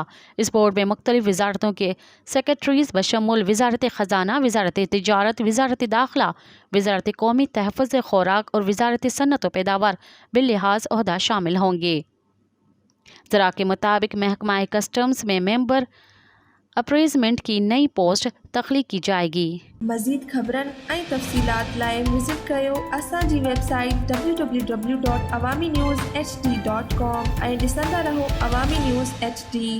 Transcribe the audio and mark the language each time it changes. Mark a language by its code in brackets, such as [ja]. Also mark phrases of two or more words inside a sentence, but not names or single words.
[ur] اس بورڈ میں مختلف وزارتوں کے سیکریٹریز بشمول وزارت خزانہ، وزارت تجارت، وزارت داخلہ، وزارت قومی تحفظ خوراک اور وزارت صنعت و پیداوار باللحاظ عہدہ شامل ہوں گے۔ ذرا کے مطابق محکمہ کسٹمز میں [en] member appraisement [ur] کی نئی پوسٹ تخلیق کی جائے گی۔ [sd] مزید خبرن ऐं तफ़सीलात लाइ विज़िट कयो असांजी वेबसाइट www.awamiNewsHD.com ऐं ॾिसंदा रहो अवामी न्यूज़ HD।